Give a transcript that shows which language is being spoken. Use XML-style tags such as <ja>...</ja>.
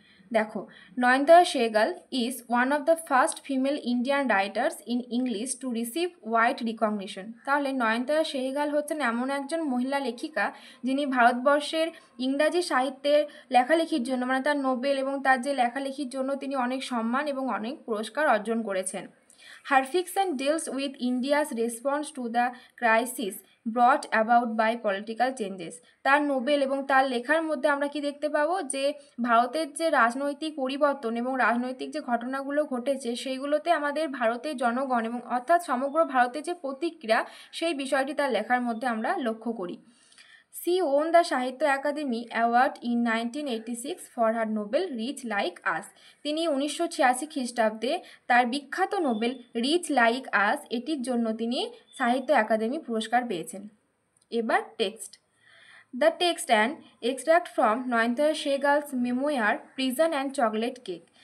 <bn>দেখো,</bn> <en>Nayantara Sahgal is one of the first female Indian writers in English to receive wide recognition.</en> <bn>তাহলে নয়নতারা সেহগাল হচ্ছেন এমন একজন মহিলা লেখিকা যিনি ভারতবর্ষের ইংরাজি সাহিত্যের লেখালেখির জন্য মানে তার নোবেল এবং তার যে লেখালেখির জন্য তিনি অনেক সম্মান এবং অনেক পুরস্কার অর্জন করেছেন।</bn> <en>Her fiction deals with India's response to the crisis brought about by political changes.</en> <bn>তার নোবেল এবং তার লেখার মধ্যে আমরা কি দেখতে পাবো যে ভারতের যে রাজনৈতিক পরিবর্তন এবং রাজনৈতিক যে ঘটনাগুলো ঘটেছে সেইগুলোতে আমাদের ভারতের জনগণ এবং অর্থাৎ সমগ্র ভারতের যে প্রতিক্রিয়া সেই বিষয়টি তার লেখার মধ্যে আমরা লক্ষ্য করি।</bn> <en>She won the Sahitya Academy Award in 1986 for her novel Rich Like Us.</en> <bn>তিনি 1986 খ্রিস্টাব্দে তার বিখ্যাত নোবেল রিচ লাইক আস এটির জন্য তিনি সাহিত্য একাডেমি পুরস্কার পেয়েছেন। এবার text.</bn> <en>The text and extract from Nayantara Sahgal's memoir prison and chocolate cake.</en>